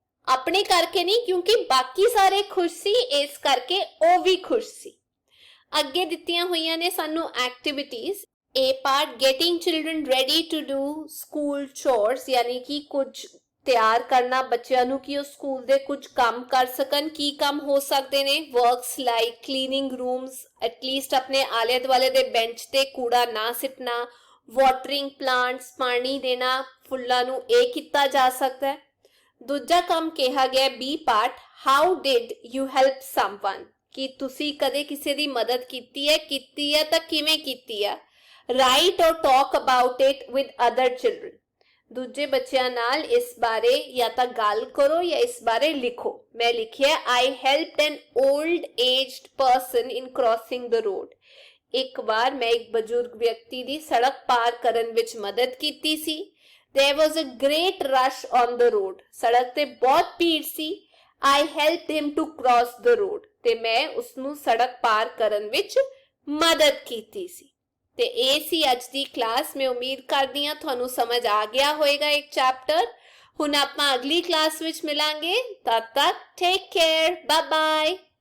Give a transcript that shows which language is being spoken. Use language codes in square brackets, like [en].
[pa] ਆਪਣੇ ਕਰਕੇ ਨਹੀਂ ਕਿਉਂਕਿ ਬਾਕੀ ਸਾਰੇ ਖੁਸ਼ ਸੀ, ਇਸ ਕਰਕੇ ਉਹ ਵੀ ਖੁਸ਼ ਸੀ. ਅੱਗੇ ਦਿੱਤੀਆਂ ਹੋਈਆਂ ਨੇ ਸਾਨੂੰ activities. [en] A part, getting children ready to do school chores, [hi] यानी कि कुछ [pa] ਤਿਆਰ ਕਰਨਾ ਬੱਚਿਆਂ ਨੂੰ ਕਿ ਉਹ ਸਕੂਲ ਦੇ ਕੁਝ ਕੰਮ ਕਰ ਸਕਣ। ਕੀ ਕੰਮ ਹੋ ਸਕਦੇ ਨੇ? [en] works like cleaning rooms, [pa] at least ਆਪਣੇ ਆਲੇ ਦੁਆਲੇ ਦੇ ਬੈਂਚ ਤੇ ਕੂੜਾ ਨਾ ਸਿੱਟਣਾ, ਵਾਟਰਿੰਗ ਪਲਾਂਟਸ, ਪਾਣੀ ਦੇਣਾ ਫੁੱਲਾਂ ਨੂੰ, ਇਹ ਕੀਤਾ ਜਾ ਸਕਦਾ ਹੈ। ਦੂਜਾ ਕੰਮ ਕਿਹਾ ਗਿਆ B part, [en] how did you help someone, [pa] ਕਿ ਤੁਸੀਂ ਕਦੇ ਕਿਸੇ ਦੀ ਮਦਦ ਕੀਤੀ ਹੈ ਤਾਂ ਕਿਵੇਂ ਕੀਤੀ ਹੈ। [en] write or talk about it with other children, [pa] ਦੂਜੇ ਬੱਚਿਆਂ ਨਾਲ ਇਸ ਬਾਰੇ ਜਾਂ ਤਾਂ ਗੱਲ ਕਰੋ ਜਾਂ ਇਸ ਬਾਰੇ ਲਿਖੋ। ਮੈਂ ਲਿਖਿਆ [en] I helped an old aged person in crossing the road, [pa] ਇੱਕ ਵਾਰ ਮੈਂ ਇੱਕ ਬਜ਼ੁਰਗ ਵਿਅਕਤੀ ਦੀ ਸੜਕ ਪਾਰ ਕਰਨ ਵਿੱਚ ਮਦਦ ਕੀਤੀ ਸੀ। [en] There was a great rush on the road, [pa] ਸੜਕ ਤੇ ਬਹੁਤ ਭੀੜ ਸੀ। [en] I helped him to cross the road, [pa] ਤੇ ਮੈਂ ਉਸਨੂੰ ਸੜਕ ਪਾਰ ਕਰਨ ਵਿੱਚ ਮਦਦ ਕੀਤੀ ਸੀ। ਤੇ ਇਹ ਸੀ ਅੱਜ ਦੀ ਕਲਾਸ। ਮੈਂ ਉਮੀਦ ਕਰਦੀ ਹਾਂ ਤੁਹਾਨੂੰ ਸਮਝ ਆ ਗਿਆ ਹੋਵੇਗਾ ਇੱਕ ਚੈਪਟਰ। ਹੁਣ ਆਪਾਂ ਅਗਲੀ ਕਲਾਸ ਵਿੱਚ ਮਿਲਾਂਗੇ। ਤਦ ਤੱਕ ਟੇਕ ਕੇਅਰ, ਬਾਏ ਬਾਏ।